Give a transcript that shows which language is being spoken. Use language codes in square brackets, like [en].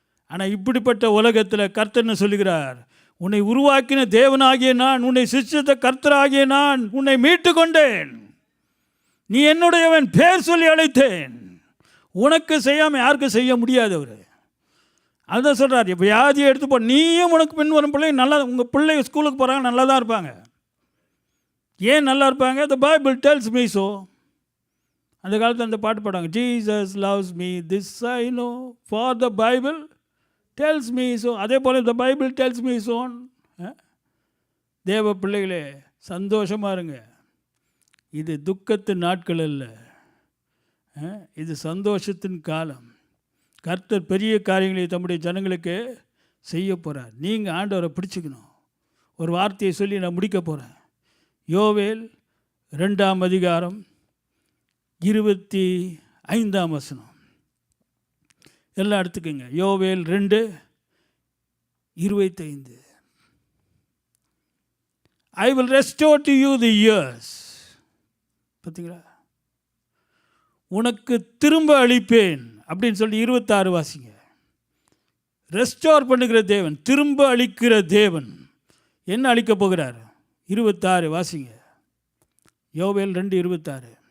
[ta] ஆனால் இப்படிப்பட்ட உலகத்தில் கர்த்தர்னு சொல்லுகிறார், உன்னை உருவாக்கின தேவனாகிய நான், உன்னை சிருஷ்டித்த கர்த்தராகிய நான் உன்னை மீட்டு கொண்டேன். நீ என்னுடையவன், பேர் சொல்லி அழைத்தேன். உனக்கு செய்யாமல் யாருக்கும் செய்ய முடியாது. அவர் அதுதான் சொல்கிறார். இப்போ வியாதியை எடுத்து நீயும் உனக்கு பின் வரும் பிள்ளை நல்லா, உங்கள் பிள்ளை ஸ்கூலுக்கு போகிறாங்க, நல்லா தான் இருப்பாங்க. ஏன் நல்லா இருப்பாங்க? [en] The Bible tells me so. [ta] அந்த காலத்தில் அந்த பாட்டு பாடுவாங்க, [en] Jesus loves me, this I know, for the Bible tells me so. [ta] அதே போல் [en] the Bible tells me so. [ta] தேவ பிள்ளைகளே, சந்தோஷமாக இருங்க. இது துக்கத்தின் நாட்கள் அல்ல, இது சந்தோஷத்தின் காலம். கர்த்தர் பெரிய காரியங்களை தம்முடைய ஜனங்களுக்கு செய்ய போகிறார். நீங்கள் ஆண்டவரை பிடிச்சிக்கணும். ஒரு வார்த்தையை சொல்லி நான் முடிக்க போகிறேன். யோவேல் 2:25 எல்லாம் எடுத்துக்கோங்க. [en] யோவேல் 2:25, I will restore to you the years. [ta] பார்த்தீங்களா? உனக்கு திரும்ப அளிப்பேன் அப்படின்னு சொல்லி 26 வாசிங்க. ரெஸ்டோர் பண்ணுகிற தேவன், திரும்ப அளிக்கிற தேவன். என்ன அளிக்க போகிறார்? 26 வாசிங்க. யோவேல் 2:26.